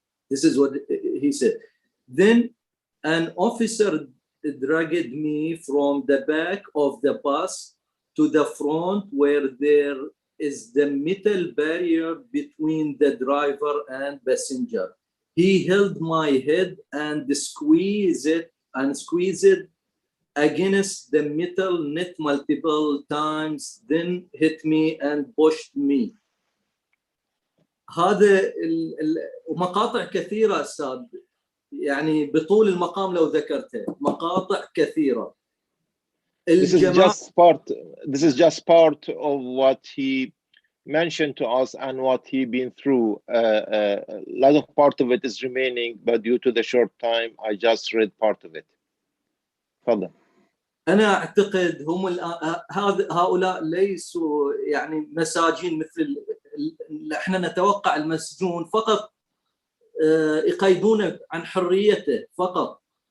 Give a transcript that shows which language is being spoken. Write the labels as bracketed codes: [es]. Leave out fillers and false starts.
[en] This is what he said. Then an officer dragged me from the back of the bus to the front where there is the metal barrier between the driver and passenger. He held my head and squeezed it against the metal net multiple times, then hit me and pushed me. [ar] هذا ومقاطع كثيرة أستاذ، يعني بطول المقام لو ذكرتها مقاطع كثيرة. [en] This is just part of what he mentioned to us and what he been through. A lot of part of it is remaining, but due to the short time, I just read part of it. [ar] تفضل. أنا أعتقد هم هؤلاء ليسوا يعني مساجين مثل احنا نتوقع المسجون فقط يقيدون عن حريته فقط.